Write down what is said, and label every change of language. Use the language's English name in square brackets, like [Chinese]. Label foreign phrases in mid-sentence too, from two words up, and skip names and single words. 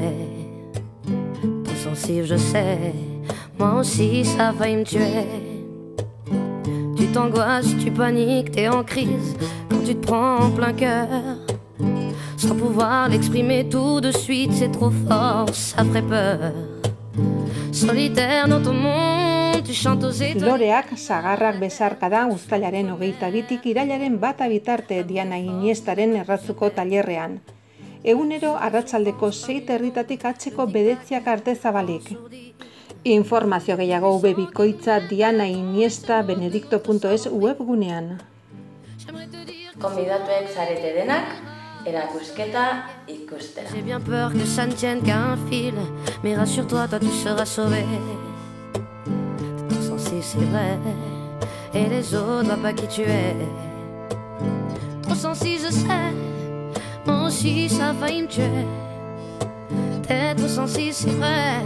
[French] Trop sensible, je sais, moi aussi ça a failli me tuer. Tu t'angoisses, tu paniques, t'es en crise quand tu te prends en plein cœur. Sans pouvoir l'exprimer tout de suite, c'est trop fort, ça ferait peur. Solitaire dans ton monde. [Basque] Loreak, sagarrak, besarkada uztailaren 22tik irailaren 1 bitarte Diana Iniestaren erratzuko tailerrean. Egunero arratsaldeko 6:30tik atzeko bedetziak arte zabalik. Informazio gehiago webikoitza dianainiesta.benedicto.es webgunean. Konbidatuek zarete denak, erakusketa ikustera. [French] J'ai bien peur que ça ne tienne qu'à un fil, mais rassure-toi, toi tu seras sauvé. sensible, c'est vrai. Et les autres voient pas qui tu es. Trop sensible, je sais. Moi aussi, ça a failli me tuer. T'es trop sensible, c'est vrai.